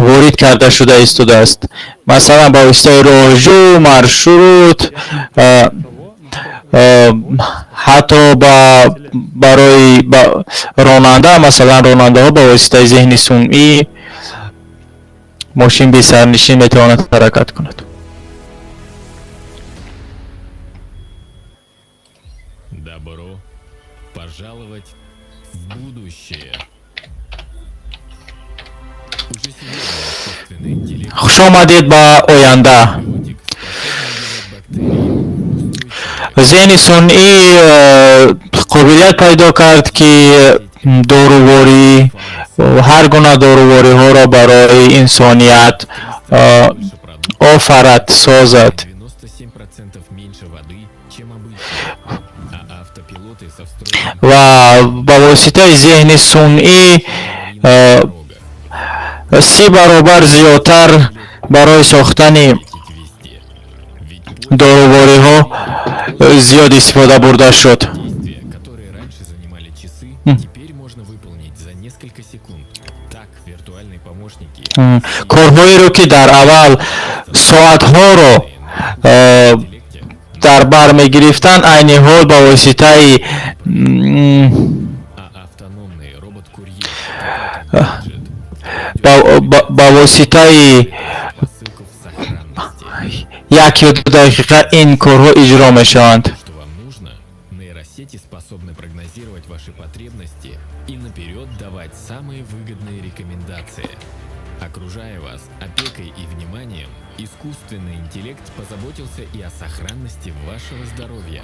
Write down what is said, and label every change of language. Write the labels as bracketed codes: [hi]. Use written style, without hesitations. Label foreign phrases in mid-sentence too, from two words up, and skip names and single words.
[tg] ворид карда шуда истодааст. Масалан, ба воситаи роҳҷӯ, маршрут, ҳатто барои ронанда, масалан ронандаҳо ба воситаи зеҳни сунъӣ мошин бесарнишин метавонад ҳаракат кунад. [ru] Добро пожаловать в будущее. Уже сегодня искусственный интеллект [tg] хуш омадед ба оянда. [ru] биотик способен делать бактерии [tg] зеҳни сунъӣ қобилият пайдо кард ки доруворӣ, ҳар гуна дорувориҳоро барои инсоният [ru] больше продуктов, [tg] офарад, созад. [ru] 97% меньше воды, чем обычно. А автопилоты со встроенным [tg] ва ба воситаи зеҳни сунъӣ [ru] дорога. [tg] 30 баробар зиёдтар барои сохтани [ru] Везде. Ведь [tg] дорувориҳо зиёд истифода бурда шуд. [ru] действия, которые раньше занимали часы, теперь можно выполнить за несколько секунд. Так, виртуальные помощники [tg] корҳоеро ки дар аввал соатҳоро дар бар мегирифтанд, айни ҳол ба воситаи [ru] А автономный робот-курьер гаджет [tg] ба воситаи [ru] посылку в сохранности. [tg] 1-2 дақиқа ин корҳо иҷро мешаванд. [ru] Что вам нужно? Нейросети способны прогнозировать ваши потребности и наперед давать самые выгодные рекомендации. Окружая вас опекой и вниманием, искусственный интеллект позаботился и о сохранности вашего здоровья.